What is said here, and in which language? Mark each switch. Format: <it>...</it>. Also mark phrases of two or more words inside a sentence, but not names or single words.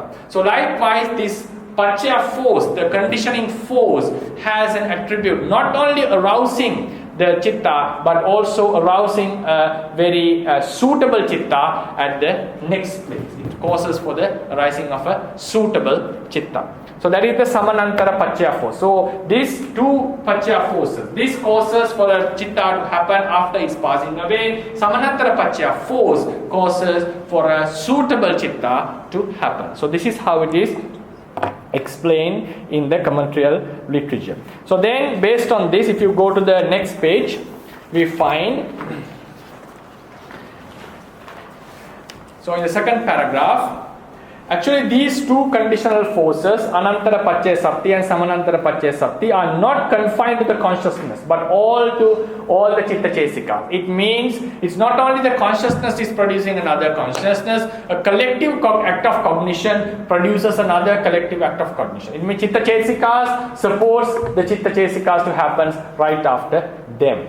<en>So likewise, this paccaya force, the conditioning force, has an attribute, not only arousing the chitta, but also arousing a very suitable chitta at the next place. It causes for the arising of a suitable chitta. So that is the samanantara-paccaya force. So these two paccaya forces, this causes for the chitta to happen after it's passing away. Samanantara-paccaya force causes for a suitable chitta to happen. So this is how it is explained in the commentarial literature. So then, based on this, if you go to the next page, we find, so in the second paragraph, Actually, these two conditional forces, anantara-paccaya-forces and samanantara-paccaya-forces, are not confined to the consciousness, but all the citta chesikas. It means it's not only the consciousness is producing another consciousness, a collective act of cognition produces another collective act of cognition. It means citta chesikas supports the citta chesikas to happen right after them.</en>